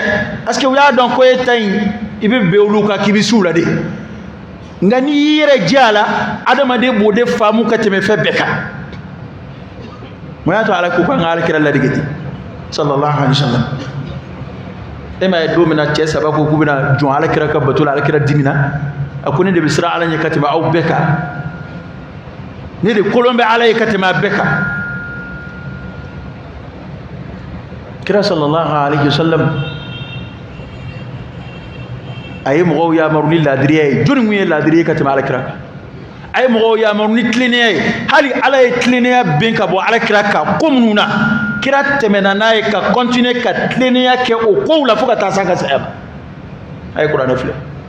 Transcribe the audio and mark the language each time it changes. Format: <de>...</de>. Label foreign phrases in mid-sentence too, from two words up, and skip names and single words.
<fr>parce que</fr> <bm>u y'a dɔn ko e ta in i bɛ bɛn olu kan k'i bɛ s'u la de nka n'i y'i yɛrɛ jɛ a la adamaden b'o de faamu ka tɛmɛ fɛn bɛɛ kan mun y'a to ala ko k'an ka alakira ladege ten</bm> <ar>صلى الله عليه وسلم</ar> <bm>e ma ye don min na cɛ saba ko k'u bɛna jɔn alakira ka bato la alakira dimina a ko ne de bɛ siran ala ɲɛ ka tɛmɛ aw bɛɛ kan ne de kolon bɛ ala ye ka tɛmɛ a bɛɛ kan kira</bm> <ar>صلى الله عليه وسلم</ar> <bm>a ye mɔgɔw yamaru ni laadiriya ye jɔnni kun ye laadiri ye ka tɛmɛ alakira kan a ye mɔgɔw yamaru ni tilennenya ye hali ala ye tilennenya ben ka bɔ alakira kan ko minnu na kira tɛmɛna n'a ye ka continuer ka tilennenya kɛ o kow la fo ka taa s'a ka saya ma a ye kuranɛ filɛ</bm>